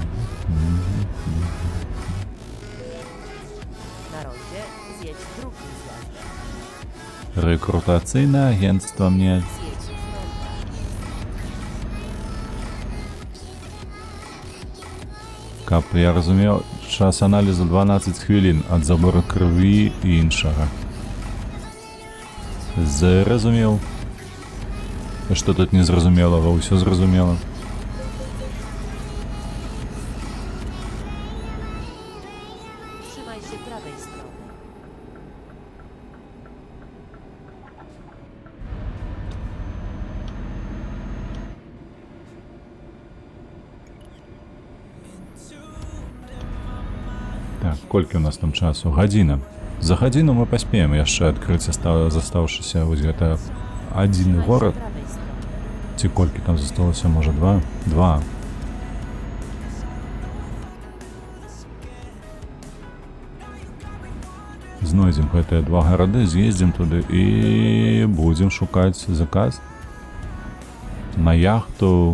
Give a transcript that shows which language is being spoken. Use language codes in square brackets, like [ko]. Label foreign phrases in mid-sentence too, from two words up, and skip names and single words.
[pl] Na rondzie zjedź drugim zjazdem. [be] Рэкрутацыйнае агенцтва мне. [pl] Zjedź z ronda. [be] Каб я разумеў, час аналізу 12 хвілін ад забору крыві і іншага. Зразумеў. Што тут незразумелага, ўсё зразумела. [pl] Trzymaj się prawej strony. [be] Так, колькі у нас там часу? Гадзіна. За гадзіну мы паспеем яшчэ адкрыць застаўшыся вось гэта адзіны горад. [pl] Prawej strony. [be] Ці колькі там засталося, можа, два. Знойдзем гэтыя два гарады, з'ездзім туды і будзем шукаць заказ на яхту.